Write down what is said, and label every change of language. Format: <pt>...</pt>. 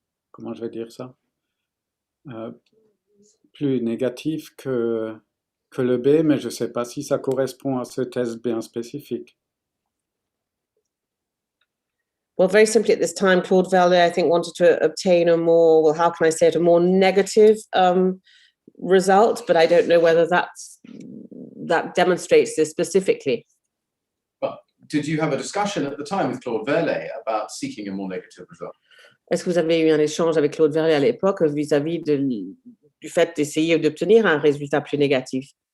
<fr>comment je vais dire ça? Plus négatif que le B, mais je ne sais pas si ça correspond à ce test bien spécifique.</fr> <en>Well, very simply at this time, Claude Verlet, I think, wanted to obtain a more, well, how can I say it, a more negative result, but I don't know whether that demonstrates this specifically. Well, did you have a discussion at the time with Claude Verlet about seeking a more negative result?</en> <fr>Est-ce que vous avez eu un échange avec Claude Verlet à l'époque vis-à-vis du fait d'essayer d'obtenir un résultat plus négatif?</fr>